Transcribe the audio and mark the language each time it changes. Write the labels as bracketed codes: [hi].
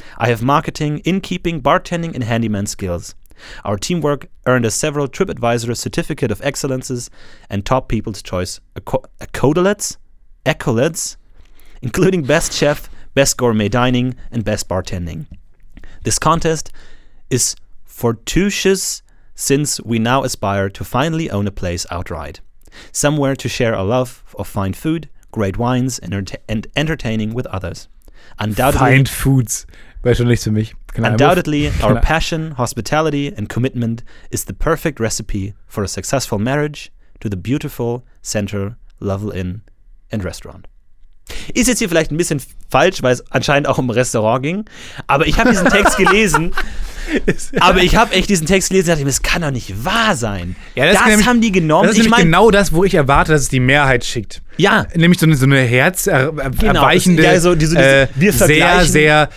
[en] I have marketing, innkeeping, bartending and handyman skills. Our teamwork earned us several TripAdvisor Certificate of Excellences and Top People's Choice accolades, including Best Chef, Best Gourmet Dining and Best Bartending. This contest is fortuitous since we now aspire to finally own a place outright, somewhere to share our love of fine food, great wines and entertaining with others. Undoubtedly, fine foods, [de] wäre schon nichts für mich. [en] Undoubtedly, our passion, hospitality and commitment is the perfect recipe for a successful marriage to the beautiful center, Lovell Inn and restaurant. [de] Ist jetzt hier vielleicht ein bisschen falsch, weil es anscheinend auch um ein Restaurant ging, aber ich habe diesen Text gelesen. Aber ich habe echt diesen Text gelesen und dachte mir, das kann doch nicht wahr sein. Ja, das haben die genommen. Das ist nämlich genau das, wo ich erwarte, dass es die Mehrheit schickt. Ja. Nämlich so eine herzerweichende, genau.